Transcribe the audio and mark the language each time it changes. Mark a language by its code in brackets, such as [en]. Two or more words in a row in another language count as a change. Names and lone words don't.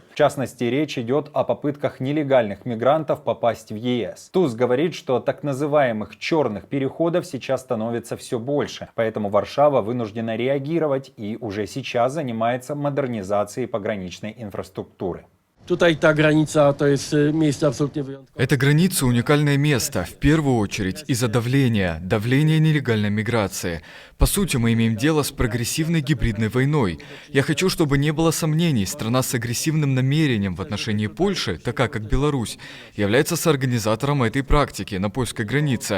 [ru] В частности, речь идет о попытках нелегальных мигрантов попасть в ЕС. Туск говорит, что так называемых черных переходов сейчас становится все больше, поэтому Варшава вынуждена реагировать и уже сейчас занимается модернизацией пограничной инфраструктуры. [pl] Tutaj ta granica to jest miejsce absolutnie wyjątkowe. [ru] Эта граница – уникальное место, в первую очередь из-за давления нелегальной миграции. По сути, мы имеем дело с прогрессивной гибридной войной. Я хочу, чтобы не было сомнений, страна с агрессивным намерением в отношении Польши, такая как Беларусь, является соорганизатором этой практики на польской границе.